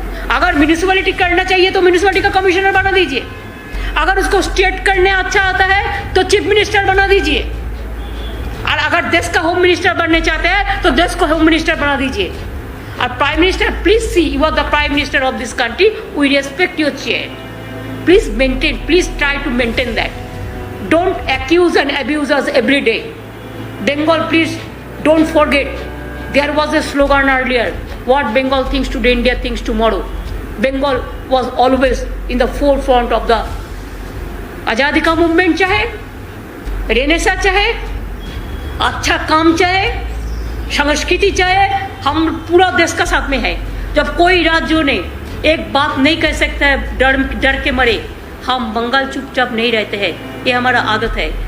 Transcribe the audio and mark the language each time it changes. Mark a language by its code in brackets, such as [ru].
[hi] अगर म्यूनिसिपैलिटी करना चाहिए तो म्यूनिसिपैलिटी का कमिश्नर बना दीजिए। अगर उसको स्टेट करने अच्छा आता है तो चीफ मिनिस्टर बना दीजिए। और अगर देश का होम मिनिस्टर बनने चाहते हैं तो देश को होम मिनिस्टर बना दीजिए। [en] और prime minister, please see, you are the prime minister of this country, we respect your chair, please maintain, please try to maintain that. Don't accuse and abuse us every day. Bengal, please don't forget, there was a slogan earlier, what Bengal thinks today, India thinks tomorrow. Bengal was always in the forefront of the [hi] आज़ादी का movement, चाहे Renaissance चाहे अच्छा काम चाहे संस्कृति चाहे हम पूरा देश का साथ में है। जब कोई राज्यों ने एक बात नहीं कह सकता है डर के मरे, हम बंगाल चुपचाप नहीं रहते हैं, ये हमारा आदत है।